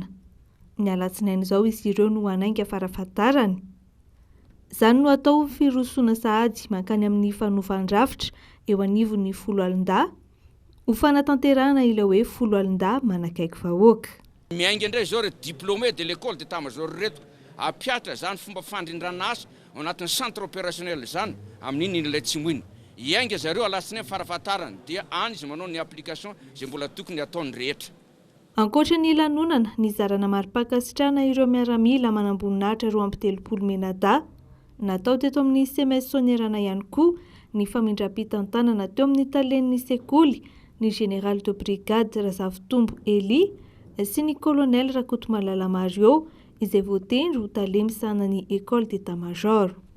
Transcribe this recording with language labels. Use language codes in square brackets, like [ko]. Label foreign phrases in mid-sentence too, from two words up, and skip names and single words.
[mg] Ny alatsinainy izao izy ireo no hanainga farafahatarany. Zany no atao firosoana sahady mankany amin'ny fanovan-drafitra eo anivon'ny 10 alin-dahy ho fanatanterahana ilay hoe 10 alin-dahy manakaiky vahoaka. Miainga indray zao re [fr] diplômé de l'école d'état-major [mg] reto apiatra zany fomba fandrindrana asa ao anatin'ny [fr] centre opérationnel [mg] zany amin'iny ilay atsimo iny. Ianga zareo alatsinainy farafahatarany dia any izy manao ny application zay mbola tokony ataony rehetra. Ankoatra ny lanonana nizarana mari-pakasitrahana ireo miaramila manamboninahitra 2 menadahy natao teto amin'ny SMS sonierana ihany koa ny famindram-pitantanana teo amin'ny talen'ny sekoly ny [fr] général de brigade [mg] Razavitombo Eli sy ny colonel Rakotomalala Mario izay voatendry ho talemy sanany [fr] école d'état-major.